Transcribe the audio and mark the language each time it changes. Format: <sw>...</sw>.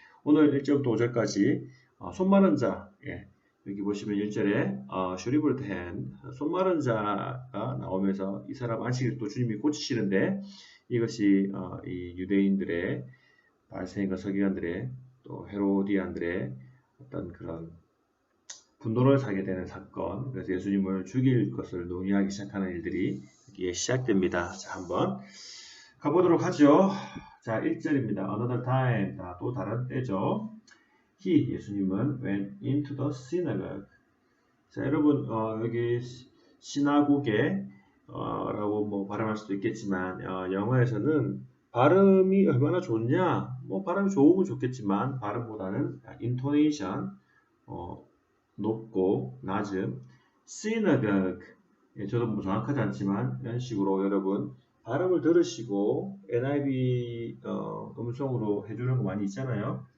<ko>오늘 1절부터 5절까지 손 마른 자, 여기 보시면 1절에 슈리블드 핸, 손 마른 자가 나오면서 이 사람 안식일 또 주님이 고치시는데 이것이 이 유대인들의 바리새인과 서기관들의 또 헤로디안들의 어떤 그런 분노를 사게 되는 사건, 그래서 예수님을 죽일 것을 논의하기 시작하는 일들이 여기에 시작됩니다. 자, 한번 가보도록 하죠. 자, 1절입니다.</ko> <en>Another time,</en> <ko>또 다른 때죠.</ko> <en>He,</en> <ko>예수님은</ko> <en>went into the synagogue.</en> <ko>자, 여러분 여기 시나고게 라고 뭐 발음할 수도 있겠지만 영어에서는 발음이 얼마나 좋냐, 뭐 발음이 좋으면 좋겠지만 발음보다는 intonation, 높고 낮음, synagogue, 저도 뭐 정확하지 않지만 이런 식으로 여러분 발음을 들으시고 NIV 음성으로 해주는 거 많이 있잖아요.</ko>